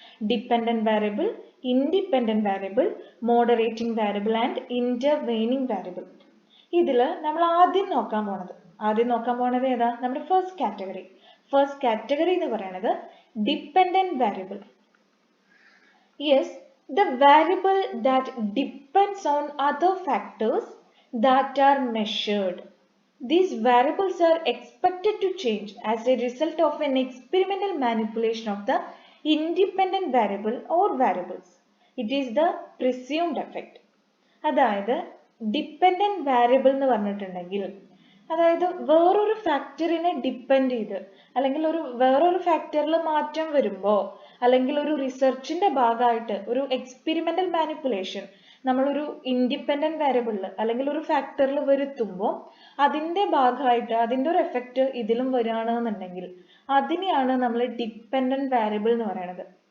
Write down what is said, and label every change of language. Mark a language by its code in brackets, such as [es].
[en] Dependent variable, independent variable, moderating variable and intervening variable. [ml] ഇതിൽ നമ്മൾ ആദ്യം നോക്കാൻ പോണത് ഏതാ? നമ്മുടെ ഫസ്റ്റ് കാറ്റഗറി എന്ന് പറയുന്നത് dependent variable. [en] Yes, the variable that depends on other factors that are measured. These variables are expected to change as a result of an experimental manipulation of the independent variable or variables. It is the presumed effect. [ml] അതായത് dependent variable എന്ന് പറഞ്ഞിട്ടുണ്ടെങ്കിൽ അതായത് വേറൊരു ഫാക്ടറിനെ depend ചെയ്ത് അല്ലെങ്കിൽ വേറൊരു ഫാക്ടറിൽ മാറ്റം വരുമ്പോൾ അല്ലെങ്കിൽ ഒരു റിസർച്ചിന്റെ ഭാഗമായിട്ട് ഒരു എക്സ്പെരിമെന്റൽ മാനിപ്പുലേഷൻ നമ്മളൊരു ഇൻഡിപെൻഡന്റ് വേരിയബിളിൽ അല്ലെങ്കിൽ ഒരു ഫാക്ടറിൽ വരുത്തുമ്പോൾ അതിന്റെ ഭാഗമായിട്ട് അതിന്റെ ഒരു എഫക്റ്റ് ഇതിലും വരികയാണെന്നുണ്ടെങ്കിൽ അതിനെയാണ് നമ്മൾ ഡിപ്പെൻഡന്റ് വേരിയബിൾ എന്ന് പറയുന്നത്.